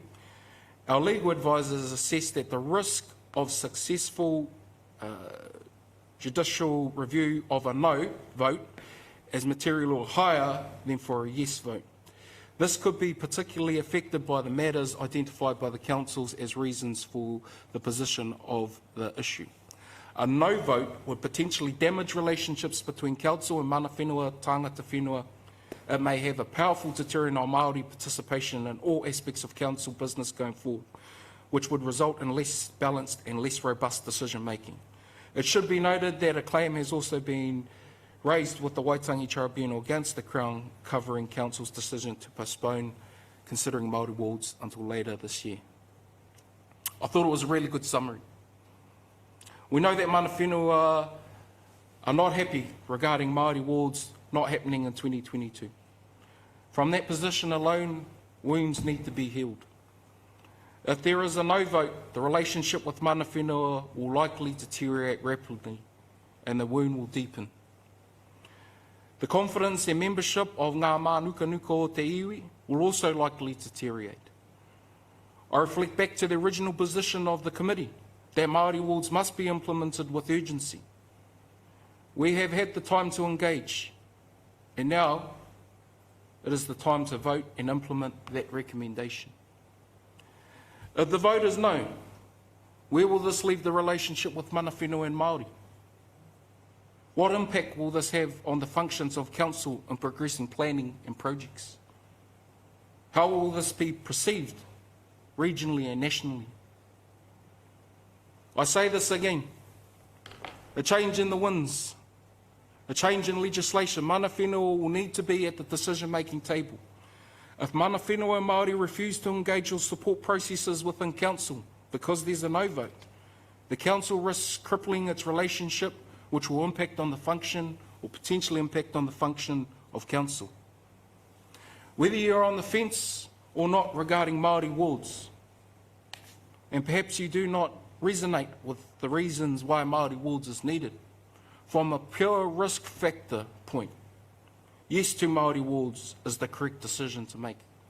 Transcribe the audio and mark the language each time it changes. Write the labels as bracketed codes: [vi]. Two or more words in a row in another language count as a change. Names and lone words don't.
[en] Our legal advisors assess that the risk of successful judicial review of a no vote is materially higher than for a yes vote. This could be particularly affected by the matters identified by the councils as reasons for the position of the issue. A no vote would potentially damage relationships between council and [mi] mana whenua, tangata whenua. [en] It may have a powerful deterrent on Māori participation in all aspects of council business going forward, which would result in less balanced and less robust decision making. It should be noted that a claim has also been raised with the Waitangi Tribunal against the Crown covering Council's decision to postpone considering Māori wards until later this year. I thought it was a really good summary. We know that [mi] mana whenua [en] are not happy regarding Māori wards not happening in 2022. From that position alone, wounds need to be healed. If there is a no vote, the relationship with [mi] mana whenua [en] will likely deteriorate rapidly and the wound will deepen. The confidence and membership of [mi] ngā mānuka o te iwi [en] will also likely deteriorate. I reflect back to the original position of the committee that Māori wards must be implemented with urgency. We have had the time to engage, and now it is the time to vote and implement that recommendation. If the vote is no, where will this leave the relationship with [mi] mana whenua [en] and Māori? What impact will this have on the functions of council in progressing planning and projects? How will this be perceived regionally and nationally? I say this again, a change in the winds, a change in legislation. [mi] Mana whenua [en] will need to be at the decision-making table. If [mi] mana whenua [en] and Māori refuse to engage or support processes within council because there's a no vote, the council risks crippling its relationship, which will impact on the function or potentially impact on the function of council. Whether you're on the fence or not regarding Māori wards, and perhaps you do not resonate with the reasons why Māori wards is needed, from a pure risk factor point, yes to Māori wards is the correct decision to make.